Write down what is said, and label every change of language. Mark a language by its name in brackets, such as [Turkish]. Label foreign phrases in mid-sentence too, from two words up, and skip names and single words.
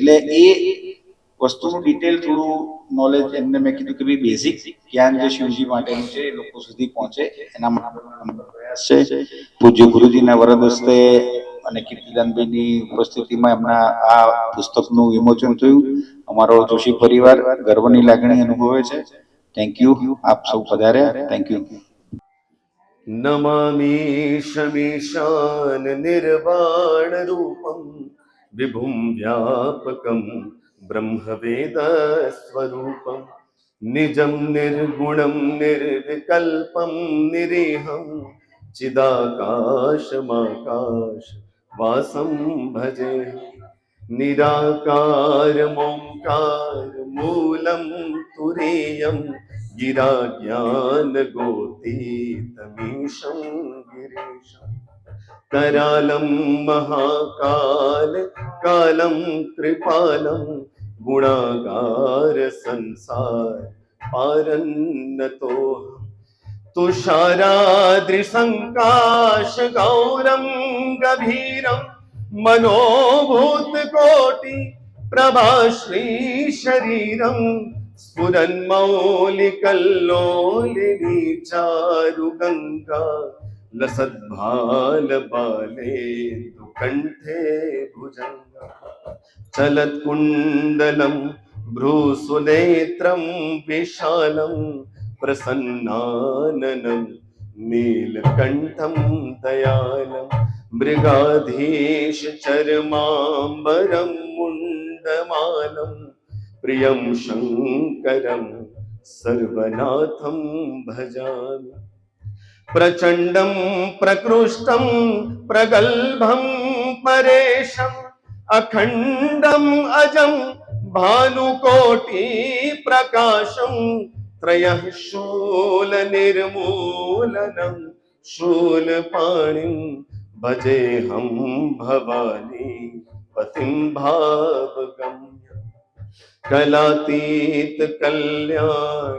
[Gujarati] એટલે એ વસ્તુનું ડિટેલ થોડું નોલેજ એમને મેં કીધું કે ભાઈ બેઝિક જ્ઞાન જે શિવજી માટેનું છે એ લોકો સુધી પહોંચે, એના માટે પ્રયાસ છે. પૂજ્ય ગુરુજીના વરદ હસ્તે અને કીર્તિદાનભાઈની ઉપસ્થિતિમાં એમના આ પુસ્તકનું વિમોચન થયું. અમારો જોશી પરિવાર ગર્વની લાગણી અનુભવે છે. [English] thank you, [Gujarati] આપ સૌ પધાર્યા. [English] thank you. [Sanskrit] नमामि शमीशान निर्वाण रूपं विभुं व्यापकं ब्रह्मवेद स्वरूपं निजं निर्गुणं निर्विकल्पं निरीहं चिदाकाशमाकाश वासं भजे निराकारमोङ्कार मूलं तुरीयं गिरा ज्ञानगोतीतमीशं गिरीशं करालं महाकाल कालं कृपालं गुणागार संसार पारन्नतोऽहं तुषाराद्रिसङ्काश गौरं गभीरं मनोभूतकोटि प्रभाश्री शरीरं स्फुरन्मौलिकल्लोलिनी चारुगङ्गा लसद्भालबाले दुकण्ठे भुजङ्गा चलत्कुण्डलं भ्रूसुनेत्रं विशालं प्रसन्नाननं नीलकण्ठं दयालं मृगाधीश चर्माम्बरं मुण्डमालं प्रियं शङ्करं सर्वनाथं भजामि प्रचण्डं प्रकृष्टं प्रगल्भं परेशम् अखण्डम् अजं भानुकोटिप्रकाशं त्रयः शूलनिर्मूलनं शूलपाणिं भजेऽहं भवानी पतिं भावगम्यं कलातीत कल्याण